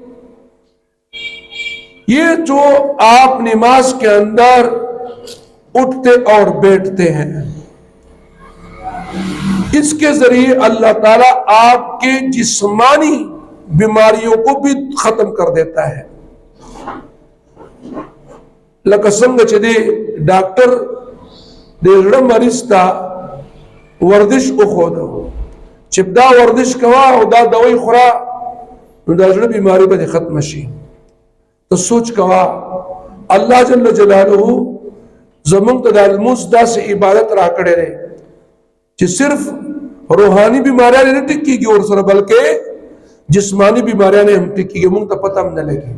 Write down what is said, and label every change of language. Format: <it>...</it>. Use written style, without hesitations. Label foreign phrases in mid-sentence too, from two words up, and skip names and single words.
<ur>یہ جو آپ نماز کے اندر اٹھتے اور بیٹھتے ہیں، اس کے ذریعے اللہ تعالیٰ آپ کے جسمانی بیماریوں کو بھی ختم کر دیتا ہے۔</ur> <ps>لکه څنګه چې دی ډاکټر د زړه مریض ته ورزش وښوده چې دا ورزش کوه او دا دوائی خوره نو د زړه بیماری به ختم شي۔ تو سوچ کوه الله</ps> <ar>جل جلاله</ar> <ps>زمونږ ته د لمونځ داسې عبادت راکړی دی چې صرف روحانی بیماریاں نه ټیک کیږي ورسره بلکې جسمانی بیماریاں هم ټیک کیږي، موږ ته پته هم نه لګي۔</ps>